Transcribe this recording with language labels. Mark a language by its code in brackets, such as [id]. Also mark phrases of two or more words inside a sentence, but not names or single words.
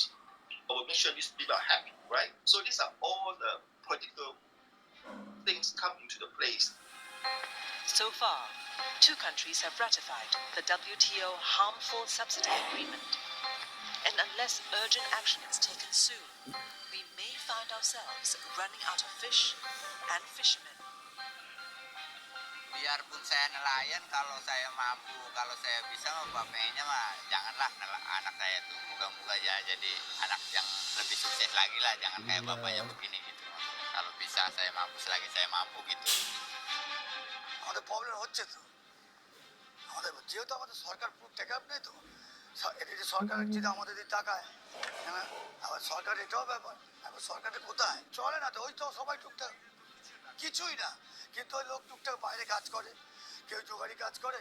[en] I will make sure these people are happy, right? So these are all the political things come into the place. So far, 2 countries have ratified the WTO Harmful Subsidy Agreement. And unless urgent action is taken soon, we may find ourselves running out of fish and fishermen. [id] Biarpun saya nelayan, kalau saya mampu, kalau saya bisa, Bapak pengennya mah janganlah anak saya tuh moga-moga ya jadi anak yang lebih sukses lagi lah, jangan kayak bapaknya begini gitu. Kalau bisa saya mampu selagi saya mampu gitu. [bn] আমাদের প্রবলেম হচ্ছে তো, আমাদের যেহেতু আমাদের সরকার পুরো [en] take up [bn] নেই তো, এদিকে সরকার যদি আমাদের দিকে তাকায়, হ্যাঁ আবার সরকার এটাও ব্যাপার, এখন সরকারের কোথায় চলে না তো, ওই তো সবাই টুকটাক কিছুই না, কিন্তু ওই লোক টুকটাক বাইরে কাজ করে, কেউ জোগাড়ি কাজ করে।